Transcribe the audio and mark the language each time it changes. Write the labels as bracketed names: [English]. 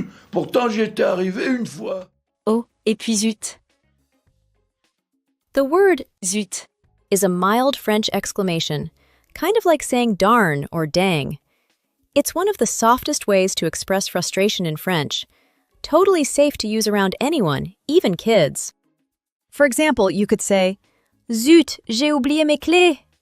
[French] Pourtant, j'y étais arrivé une fois. Oh, et puis zut. [English] The word [French] Zut. [English] is a mild French exclamation, kind of like saying darn or dang. It's one of the softest ways to express frustration in French. Totally safe to use around anyone, even kids. For example, you could say, [French] Zut, j'ai oublié mes clés.